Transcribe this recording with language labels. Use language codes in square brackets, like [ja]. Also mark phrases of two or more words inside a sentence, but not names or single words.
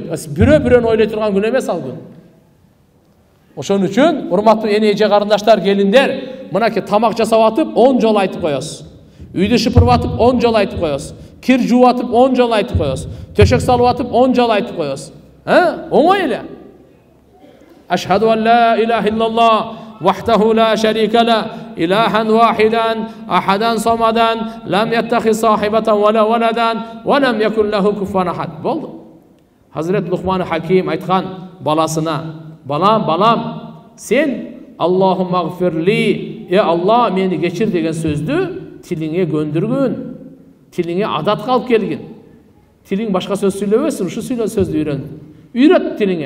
[ky] Бирөө-бирөөнү ойлой турган күн эмес ал күн. Ошон үчүн урматтуу эне эже карындаштар, келиндер, мынакей тамак жасап атып 10 жолу айтып коесуз. Үйдү шыпырып атып 10 жолу айтып коесуз. Кир жууп атып 10 жолу айтып коесуз. Төшөк салып атып 10 жолу айтып коесуз. Оңой эле. [ar] أشهد أن لا إله إلا الله وحده لا شريك له إلهاً واحداً أحداً صمداً لم يتخذ صاحبة ولا ولداً ولم يكن له كفواً أحد. [ky] Болду. Hazret Luqman Hakim айткан баласына: балам, сен [ar] اللهم اغفر لي, [ky] Алла мени кечир деген сөздү тилиңе көндүргүн, тилиңе адат калып келгин. Тилиң башка сөз сүйлөбөсүн, ушу сөздү үйрөт тилиңе.